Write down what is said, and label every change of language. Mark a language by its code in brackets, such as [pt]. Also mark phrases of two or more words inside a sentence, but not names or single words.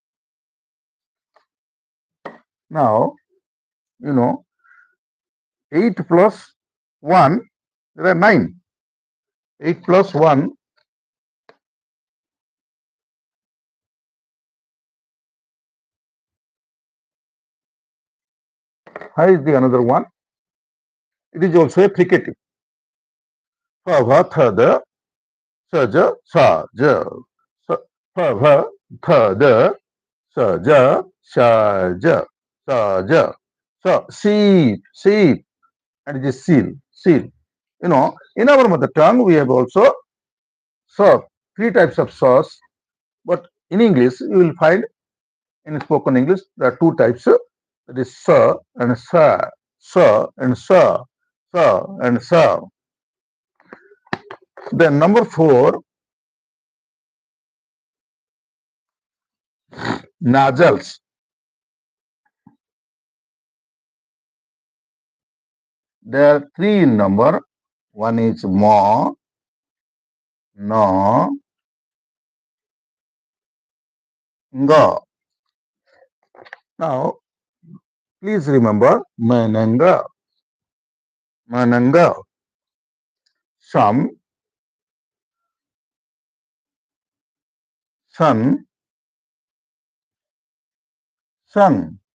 [en] Now, you know, 8 plus 1, there are 9. 8 plus 1, how is the another one? It is also a fricative. Fa, va, tha, da, sa, ja, sa, ja. Fa, va, tha, da, sa, ja, sha, ja, sa, ja. So, sheep, and it is seal. You know, in our mother tongue, we have also saw, three types of saws, but in English, you will find in spoken English, there are two types. That is sa and sa and sa and sa. Then number four, nasals. There are three in number. One is ma, na, nga. Now, please remember mananga, mananga. Some, sun, sun.